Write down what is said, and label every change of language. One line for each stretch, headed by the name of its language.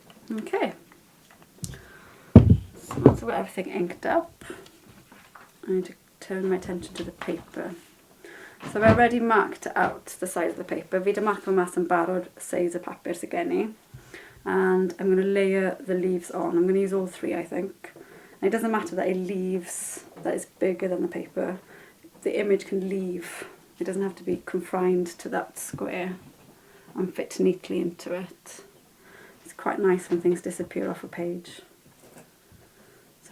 English: Okay, so once I've got everything inked up, I need to turn my attention to the paper. So I've already marked out the size of the paper.
Welsh: Fi 'di marco mas yn barod size y papur sydd gen I.
English: And I'm going to layer the leaves on. I'm going to use all 3, I think. And it doesn't matter that it leaves, that is bigger than the paper. The image can leave. It doesn't have to be confined to that square and fit neatly into it. It's quite nice when things disappear off a page. So